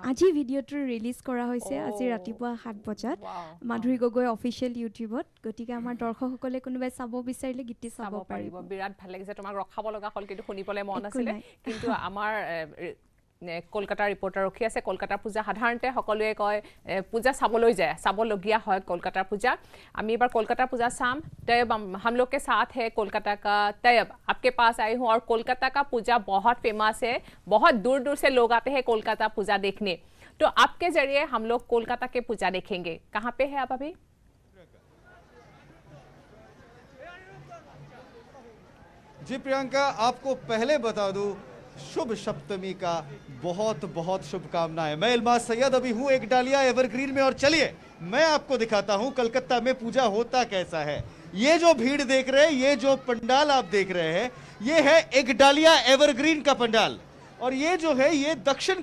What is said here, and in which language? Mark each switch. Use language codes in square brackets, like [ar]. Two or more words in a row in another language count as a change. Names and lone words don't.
[as] আজি ভিডিঅ'টো ৰিলিজ কৰা হৈছে আজি ৰাতিপুৱা 7 বজাত মাধুৰী গগৈ অফিচিয়েল ইউটিউবত গতিকে আমাৰ দৰ্শকসকলে কোনোবাই চাব বিচাৰিলে গীতটি চাব পাৰিব বিৰাট ভাল লাগিছে তোমাক ৰখাব লগা হ'ল কিন্তু শুনিবলৈ মন একো আছিলে নাই। কিন্তু আমাৰ কলকাতাৰ ৰিপৰ্টাৰ ৰখি আছে কলকাতাৰ পূজা সাধাৰণতে সকলোৱে কয় পূজা চাবলৈ যায় চাবলগীয়া হয় কলকাতাৰ পূজা আমি এবাৰ কলকাতাৰ পূজা চাম [hi] तब हम लोग के साथ है कोलकाता का तैयब आपके पास आई हूँ और कोलकाता का पूजा बहुत फेमस है बहुत दूर दूर से लोग आते हैं कोलकाता पूजा देखने तो आपके जरिए हम लोग कोलकाता के पूजा देखेंगे कहाँ पे है आप अभी जी प्रियंका आपको पहले बता दूं शुभ सप्तमी का बहुत बहुत शुभकामनाएं मैं इल्मास सैयद अभी हूं एक डालिया एवरग्रीन में और चलिए मैं आपको दिखाता हूं कलकत्ता में पूजा होता कैसा है ये जो भीड़ देख रहे हैं ये जो पंडाल आप देख रहे हैं ये है एक डालिया एवरग्रीन का पंडाल और ये जो है ये दक्षिण